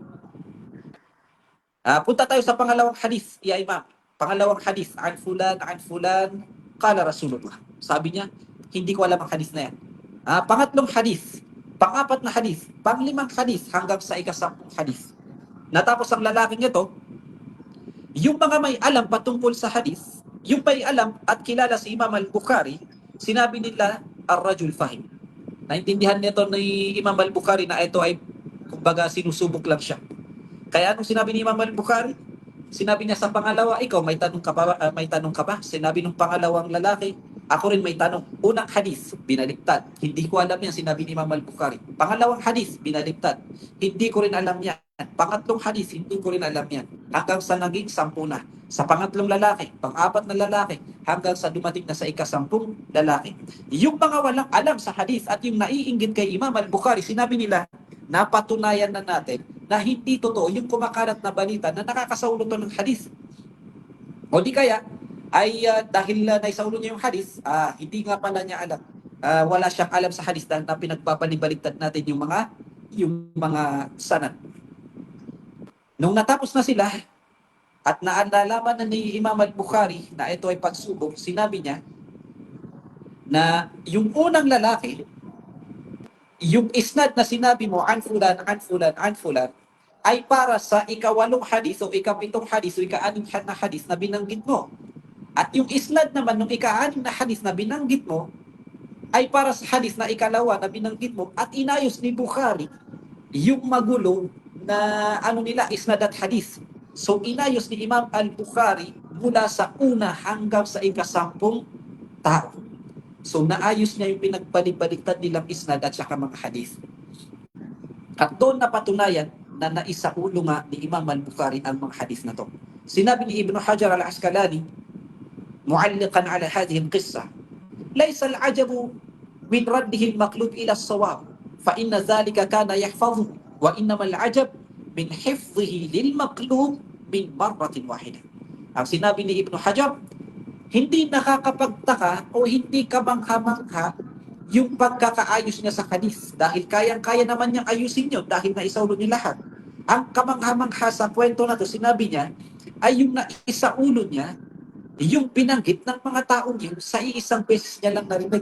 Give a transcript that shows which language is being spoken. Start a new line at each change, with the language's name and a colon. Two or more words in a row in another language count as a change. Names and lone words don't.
Filipino: Punta tayo sa pangalawang hadith,
Arabic: يا إمام.
Filipino: Pangalawang hadith,
Arabic: عن فلان، قال رسول الله.
Filipino: Sabi niya, hindi ko alam ang hadith na yan. Pangatlong hadith, pang-apat na hadith, pang-limang hadith, hanggang sa ika-10 hadith. Natapos ang lalaking ito, yung mga may alam patungkol sa hadith, yung may alam at kilala si Imam al-Bukhari, sinabi nila
Arabic: الرجل فهيم.
Filipino: Naintindihan nito ni Imam al-Bukhari na ito ay kumbaga sinusubok lang siya. Kaya anong sinabi ni Imam al-Bukhari? Sinabi niya sa pangalawa, ikaw may tanong ka ba? May tanong ka ba? Sinabi ng pangalawang lalaki, ako rin may tanong. Unang hadith, binaliktad. Hindi ko alam yan, sinabi ni Imam al-Bukhari. Pangalawang hadith, binaliktad. Hindi ko rin alam yan. Pangatlong hadith, hindi ko rin alam yan. Hanggang sa naging 10 na. Sa pangatlong lalaki, pang-apat na lalaki, hanggang sa dumating na sa ika-10 lalaki. Yung mga walang alam sa hadith at yung naiinggit kay Imam al-Bukhari, sinabi nila, napatunayan na natin na hindi totoo yung kumakalat na balita na nakakasaulo to ng hadith. O di kaya, ay dahil naisaulo niya yung hadith, hindi nga pala niya alam. Wala siyang alam sa hadith dahil na pinagbabaliktad natin yung mga sanad. Nung natapos na sila, at naalalaman na ni Imam al-Bukhari na ito ay pagsubok, sinabi niya na yung unang lalaki, yung isnad na sinabi mo,
Arabic: عن فلان، عن فلان، عن فلان,
Filipino: ay para sa ika-8 hadith o ika-7 hadith o ika-6 na hadith na binanggit mo. At yung isnad naman ng ika-6 na hadith na binanggit mo, ay para sa hadith na ika-2 na binanggit mo at inayos ni Bukhari yung magulo na nila, isnad at hadith. So inayos ni Imam al-Bukhari mula sa una hanggang sa ika-10 tao. So naayos niya yung pinagbalik-baliktad nilang isnad at saka mga hadith. At doon napatunayan na naisaulo nga ni Imam al-Bukhari ang mga hadith na to. Sinabi ni
Arabic: Ibn Hajar al-Asqalani, معلقا على هذه القصة، ليس العجب من رده المقلوب إلى الصواب، فإن ذلك كان يحفظ، وإنما العجب من حفظه للمقلوب من مرة واحدة.
Filipino: Ang sinabi ni Ibn Hajar, hindi nakakapagtaka o hindi kamangha-mangha yung pagkakaayos niya sa hadith dahil kayang-kaya naman niyang ayusin yun dahil naisaulo niya lahat. Ang kamangha-mangha sa kwento na to, sinabi niya, ay yung naisaulo niya, yung binanggit ng mga taong yun sa iisang beses niya lang narinig.